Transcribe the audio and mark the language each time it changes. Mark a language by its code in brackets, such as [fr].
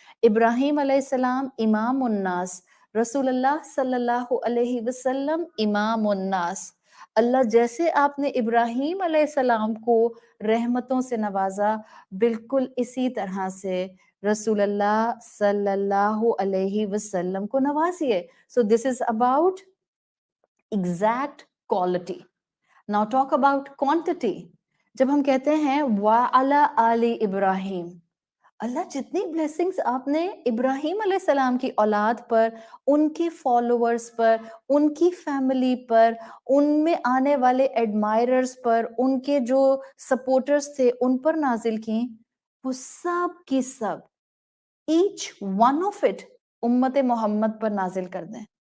[ur] ابراہیم علیہ السلام امام الناس، رسول اللہ صلی اللہ علیہ وسلم امام الناس. اللہ جیسے آپ نے ابراہیم علیہ السلام کو رحمتوں سے نوازا، بالکل اسی طرح سے رسول اللہ صلی اللہ علیہ وسلم کو نوازیے. [en] So this is about exact quality. Now talk about quantity. [ur] جب ہم کہتے ہیں [ar] وَعَلَى آلِ ابراہیم، [ur] اللہ جتنی بلیسنگز آپ نے ابراہیم علیہ السلام کی اولاد پر، ان کی فالوورز پر، ان کی فیملی پر، ان میں آنے والے ایڈمائررز پر، ان کے جو سپورٹرز تھے ان پر نازل کی، وہ سب کی سب [en] each one of it [ur] امت محمد پر نازل کر دیں.